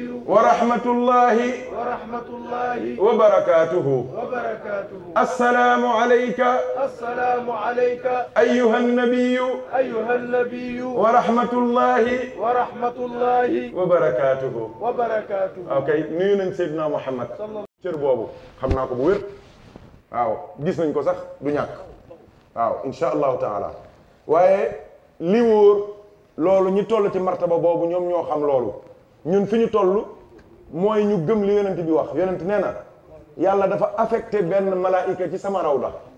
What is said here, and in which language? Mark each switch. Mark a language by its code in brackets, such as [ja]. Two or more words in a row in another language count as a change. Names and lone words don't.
[ar] ورحمة الله ورحمة الله وبركاته. وبركاته. السلام عليك السلام عليك أيها النبي أيها النبي ورحمة الله ورحمة الله وبركاته. وبركاته. [wo] ok nuyu nañ Seydina Muhammad cër boobu xam naa ko bu wér waaw gis nañ ko sax du ñàkk waaw [ar] إن شاء الله تعالى [wo] waaye li wóor loolu ñi toll ci martaba boobu ñoom ñoo xam loolu ñun fi ñu toll mooy ñu gëm li yonent bi wax yonent nee na yàlla dafa affecté benn malaayika ci sama rawda